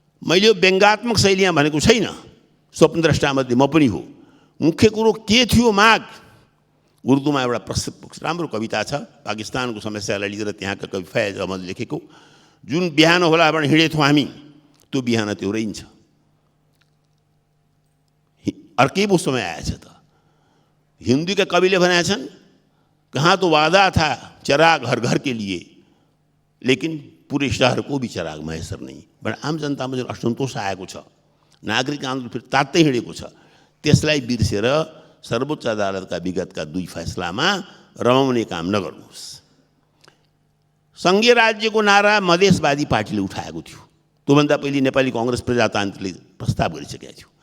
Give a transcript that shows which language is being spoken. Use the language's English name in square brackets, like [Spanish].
[Nepali] मैले यो व्यङ्गात्मक शैलीमा भनेको छैन, स्वप्नद्रष्टामध्ये म पनि हो। मुख्य कुरो के थियो माग? उर्दूमा एउटा प्रसिद्ध राम्रो कविता छ, पाकिस्तानको समस्यालाई लिएर त्यहाँका कवि फैज अहमद लेखेको, जुन बिहान होला भने हिँडेथ्यौँ हामी, त्यो बिहान त्यो रहन्छ। अर्कै पो समय आएछ त। [Hindi] हिंदी के कवि ने बनाए छन्, कहाँ तो वादा था चिराग हर घर के लिए, लेकिन पूरे शहर को भी चिराग मैसर नहीं। [Nepali] बड़ा आम जनता में जो असंतोष आएको छ, नागरिक आन्दोलन फिर तात्तै हिँडेको छ, त्यसलाई बिर्सेर सर्वोच्च अदालतका विगतका 2 फैसलामा रमाउने काम नगर्नुहोस्। संघीय राज्यको नारा मधेसवादी पार्टीले उठाएको थियो, त्योभन्दा पहिले नेपाली कांग्रेस प्रजातान्त्रिकले प्रस्ताव गरिसकेको थियो।